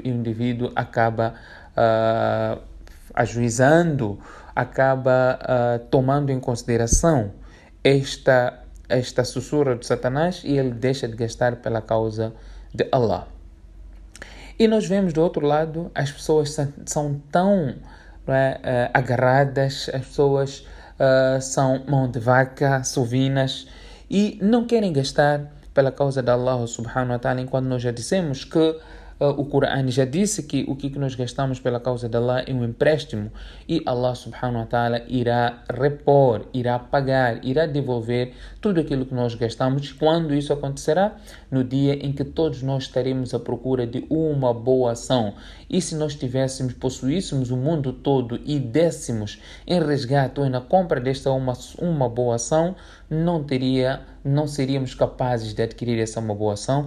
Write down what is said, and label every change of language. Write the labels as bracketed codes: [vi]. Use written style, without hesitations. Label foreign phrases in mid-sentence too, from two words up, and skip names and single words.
[pt] E o indivíduo acaba ajuizando, acaba tomando em consideração esta sussurra de Satanás e ele deixa de gastar pela causa de Allah. E nós vemos do outro lado, as pessoas são tão agarradas, as pessoas são mão de vaca, sovinas, e não querem gastar pela causa de Allah [ar] سبحانه وتعالى, [pt] enquanto nós já dissemos que o Corão já disse que o que nós gastamos pela causa de Allah é um empréstimo e Allah [ar] سبحانه وتعالى [pt] irá repor, irá pagar, irá devolver tudo aquilo que nós gastamos. Quando isso acontecerá? No dia em que todos nós estaremos à procura de uma boa ação. E se nós possuíssemos o mundo todo e dessemos em resgate ou na compra desta uma boa ação, não seríamos capazes de adquirir essa uma boa ação.